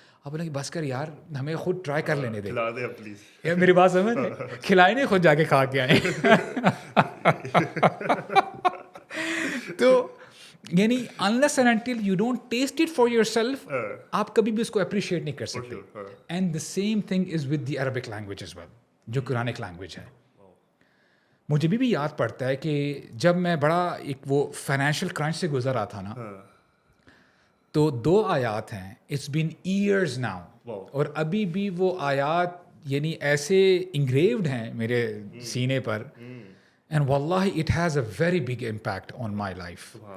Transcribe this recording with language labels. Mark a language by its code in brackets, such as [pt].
[ur] اب بولیں کہ بس کر یار, ہمیں خود ٹرائی کر لینے دے, میری بات سمجھ, کھلائے نہیں, خود جا کے کھا کے آئیں. [en] تو یعنی unless and until you don't taste it for yourself, [ur] آپ کبھی بھی اس کو اپریشیٹ نہیں کر سکتے. [en] and the same thing is with the Arabic language as well, [ur] جو قرآنک لینگویج ہے. مجھے بھی یاد پڑتا ہے کہ جب میں بڑا ایک وہ فائنینشیل کرنچ سے گزر رہا تھا نا, تو 2 آیات ہیں, [en] it's been years now, [ur] اور ابھی بھی وہ آیات یعنی ایسے انگریوڈ ہیں میرے سینے پر, [en] And واللہ it has a very big impact on my life.